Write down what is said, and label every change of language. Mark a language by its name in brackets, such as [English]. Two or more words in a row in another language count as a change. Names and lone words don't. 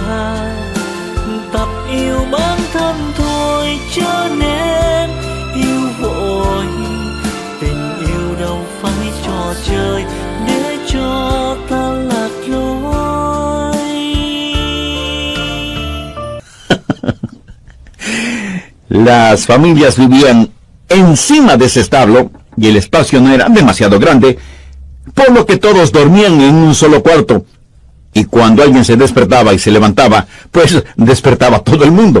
[Vietnamese] Tập yêu bản thân thôi cho nên yêu vội, tình yêu đâu phải trò chơi để cho ta lạc lối. [Spanish] Las familias vivían encima de ese establo y el espacio no era demasiado grande, por lo que todos dormían en un solo cuarto. Y cuando alguien se despertaba y se levantaba, pues despertaba todo el mundo.